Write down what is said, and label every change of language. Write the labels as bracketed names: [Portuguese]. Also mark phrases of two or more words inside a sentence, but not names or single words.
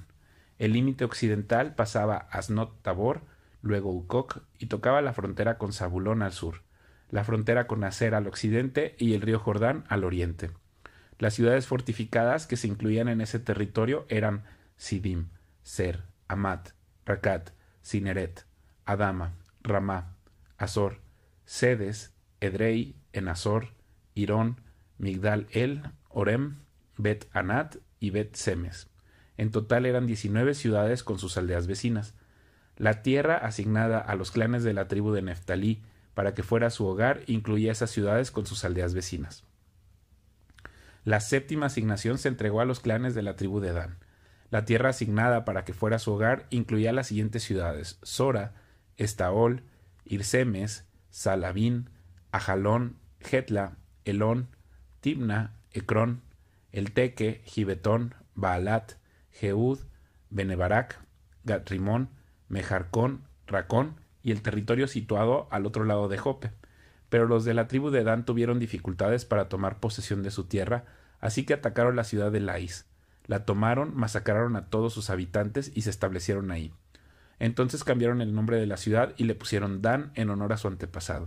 [Spanish] El límite occidental pasaba a Asnot Tabor, luego Ucoc, y tocaba la frontera con Zabulón al sur, la frontera con Aser al occidente y el río Jordán al oriente. Las ciudades fortificadas que se incluían en ese territorio eran Sidim, Ser, Amat, Racat, Cineret, Adama, Ramá, Azor, Sedes, Edrei, Enazor, Irón, Migdal El, Orem, Bet Anat y Bet Semes. En total eran 19 ciudades con sus aldeas vecinas. La tierra asignada a los clanes de la tribu de Neftalí para que fuera su hogar incluía esas ciudades con sus aldeas vecinas. La séptima asignación se entregó a los clanes de la tribu de Dan. La tierra asignada para que fuera su hogar incluía las siguientes ciudades: Sora, Estaol, Irsemes, Salabín, Ajalón, Getla, Elón, Timna, Ecrón, Elteque, Gibetón, Baalat, Jehud, Benebarak, Gatrimón, Mejarcón, Racón y el territorio situado al otro lado de Jope. Pero los de la tribu de Dan tuvieron dificultades para tomar posesión de su tierra, así que atacaron la ciudad de Lais. La tomaron, masacraron a todos sus habitantes y se establecieron ahí. Entonces cambiaron el nombre de la ciudad y le pusieron Dan en honor a su antepasado.